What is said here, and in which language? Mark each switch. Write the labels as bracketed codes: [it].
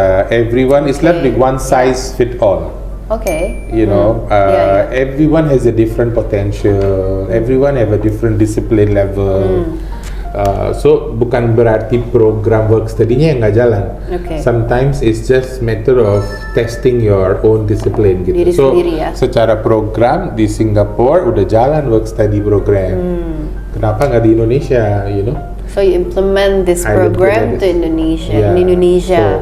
[en] Everyone is not like one size fit all. You know, everyone has a different potential. Everyone have a different discipline level. [id] So bukan berarti program work study-nya yang nggak jalan. [en] Sometimes it's just matter of testing your own discipline gitu. [id] Diri [en] so [id] sendiri, ya. Secara program di Singapore udah jalan work study program. Kenapa nggak di Indonesia? [en] You know? So you implement this program to Indonesia. In Indonesia.